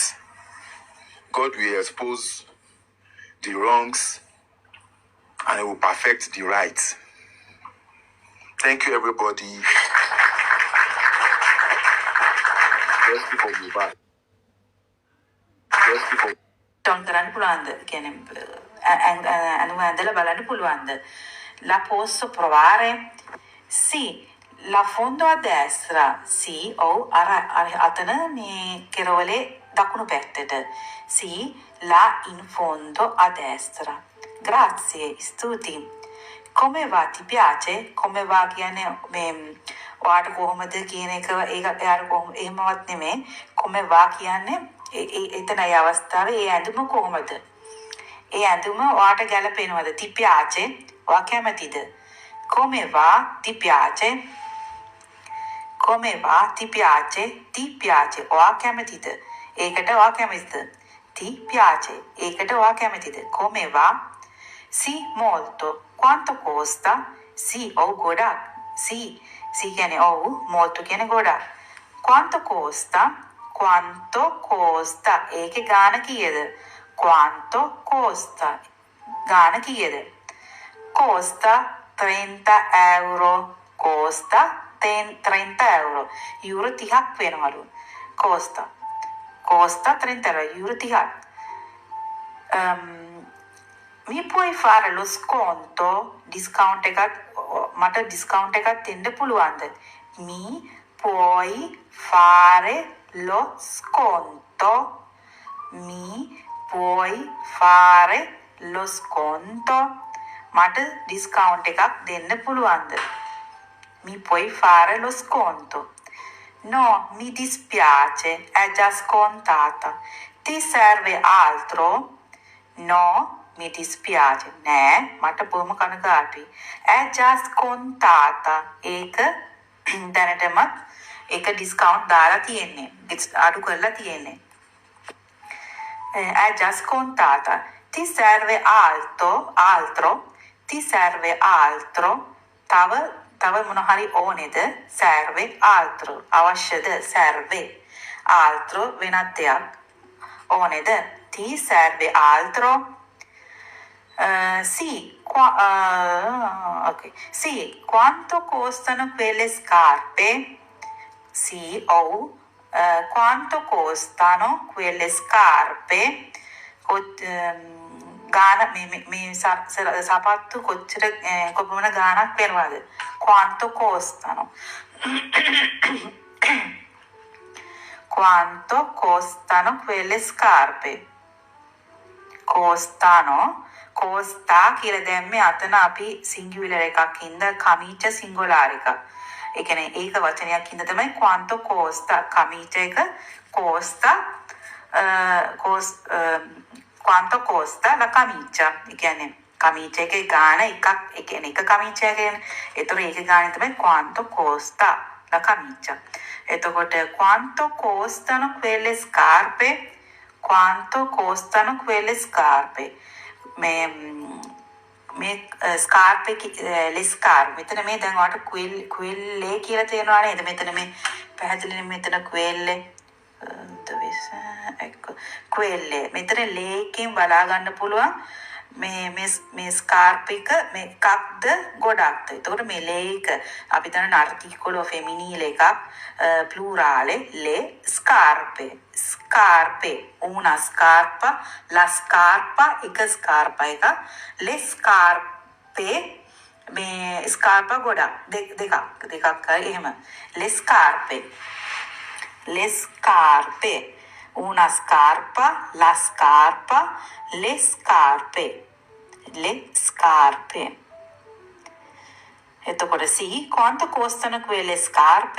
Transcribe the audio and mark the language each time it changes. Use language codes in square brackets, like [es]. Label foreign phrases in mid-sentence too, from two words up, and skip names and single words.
[en] God will expose the wrongs and He will perfect the right. Thank you, everybody. Just people move back. Just people. [si] ටොන් කරන්න පුළුවන්ද? කියන්නේ අනුව ඇඳලා බලන්න පුළුවන්ද? [it] La posso provare? Sì, la fondo a destra. Sì, [si] අතන මේ කෙරවලේ දකුණු පැත්තට. [it] Sì, là in fondo a destra. Grazie, stuti. Come va? Ti piace? Come va [si] කියන්නේ මේ ඔයාට කොහොමද කියන එක එයාට කොහොම එහෙමවත් නෙමෙයි. [it] Come va [si] කියන්නේ එතන ඒ අවස්ථාවේ ඒ ඇඳුම කොහොමද? ඒ ඇඳුම ඔයාට ගැලපෙනවද? [it] Ti piace? [si] ඔයා කැමතිද? [it] Come va? Ti piace? Come va? Ti piace? Ti piace? [si] ඔයා කැමතිද? ඒකට ඔයා කැමතිද? [it] Ti piace? [si] ඒකට ඔයා කැමතිද? [it] Come va? Sì, molto. Quanto costa? [si] Sì, ගොඩක්. [it] Sì, sì [si] කියන්නේ ඔව්, molto කියන්නේ ගොඩක්. [it] Quanto costa? Quanto costa? [si] ඒකේ ගාණ කීයද? [it] Quanto costa? [si] ගාණ කීයද? [it] Costa 30 euro. Costa 30 euro. [si] යුරෝ 30ක් වෙනවලු. [it] Costa 30 euro. [si] යුරෝ 30ක්. [it] Mi puoi fare lo sconto? [si] Discount එකක් මට discount එකක් දෙන්න පුළුවන්ද? [it] Mi puoi fare lo sconto? Mi puoi fare lo sconto? [si] මට discount එකක් දෙන්න පුළුවන්ද? [it] Mi puoi fare lo sconto? No, mi dispiace, è già scontata. Ti serve altro? No, mi dispiace. [si] නෑ, මට බොහොම කනගාටුයි. [it] È già scontata. [si] ඒක දැනටම ඒක discount දාලා තියෙන්නේ. අඩු කරලා තියෙන්නේ. [it] È già scontata. Ti serve altro? Ti serve altro? [si] තව මොන හරි ඕනේද? [it] Serve altro. [si] අවශ්‍යද? [it] Serve altro [si] වෙනත් දෙයක්. ඕනේද? [it] Ti serve altro? Sì, ok. Sì, quanto costano quelle scarpe? Sì, quanto costano quelle scarpe? [si] ගාන මේ සපත්තු කොච්චර කොපමණ ගාණක් වෙනවද? [it] Quanto costano? Quanto costano quelle scarpe? [si] Costa කියලා දැම්මේ අතන අපි සිංගියුලර් එකක් ඉඳ කමීච සිංගුලාර් එක. ඒ කියන්නේ ඒක වචනයක් ඉඳ තමයි [it] quanto costa [si] කමීච එක [it] costa quanto costa la camicia. [si] ඒ කියන්නේ කමීච එකේ ගාණ එකක්. ඒ කියන්නේ එක කමීච එකේ. ඒතර ඒකේ ගාණ තමයි [it] quanto costa la camicia. එතකොට quanto costano quelle scarpe? Quanto costano quelle scarpe? [si] මේ [it] scarpe le scarpe [si] මෙතන මේ දැන් ඔයාලට ක්විල්ලේ කියලා තේරෙනවා නේද? මෙතන මේ පැහැදිලිව මෙතන ක්විල්ලේ ක්විල්ලේ මෙතන ලේකෙන් බලා ගන්න පුළුවන් මේ ස්කාර්ප් එක මේකක්ද ගොඩක්ද? එතකොට මේ ලේක අපි දන්න ආර්ටිකල් ෆෙමිනීල් එකක් [it] plurale le scarpe. Scarpe, una scarpa, la scarpa, එක scarpa එක, le scarpe මේ scarpa [si] ගොඩක් දෙකක් එහෙම. [it] Le scarpe, una scarpa, la scarpa, le scarpe. එතකොට sì, quanto costano quelle scarpe?